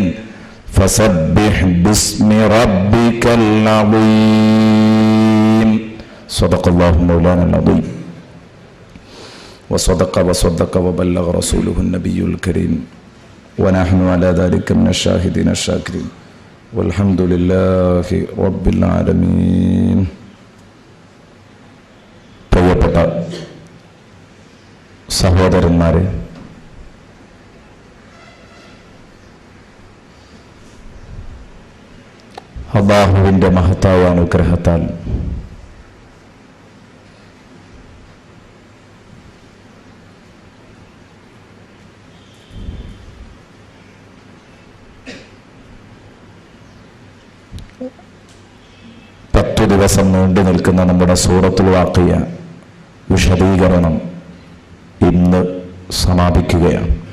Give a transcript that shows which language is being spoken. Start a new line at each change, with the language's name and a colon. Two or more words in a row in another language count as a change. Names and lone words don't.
Arabic: فسبح باسم ربك العظيم. صدق الله مولانا العظيم وصدق وبلغ رسوله النبي الكريم ونحن على ذلك من الشاهدين الشاكرين والحمد لله رب العالمين.
Malayalam: പ്രിയപ്പെട്ട സഹോദരന്മാരെ, അല്ലാഹുവിൻ്റെ മഹത്തായ അനുഗ്രഹത്താൽ ദിവസം നീണ്ടു നിൽക്കുന്ന നമ്മുടെ സൂറത്തുൽ വാഖിയ വിശദീകരണം ഇന്ന് സമാപിക്കുകയാണ്.